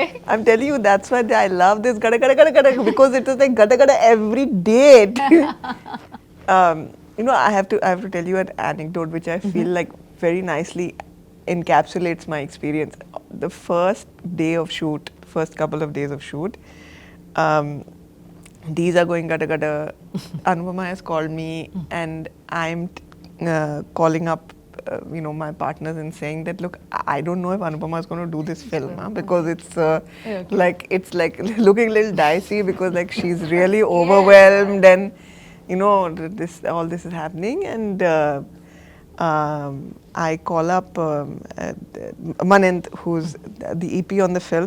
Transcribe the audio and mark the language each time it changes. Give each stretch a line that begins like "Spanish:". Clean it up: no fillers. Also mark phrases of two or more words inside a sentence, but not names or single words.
English: I'm telling you, that's why I love this gada gada gada gada because it was like gada gada every day. You know, I have to tell you an anecdote which I feel like very nicely encapsulates my experience. The first day of shoot, first couple of days of shoot, these are going gada gada. Anupama has called me and I'm calling up you know, my partners and saying that, look, I don't know if Anupama is going to do this film because it's it's like looking a little dicey because like she's really overwhelmed and you know all this is happening and I call up Anand, who's the EP on the film.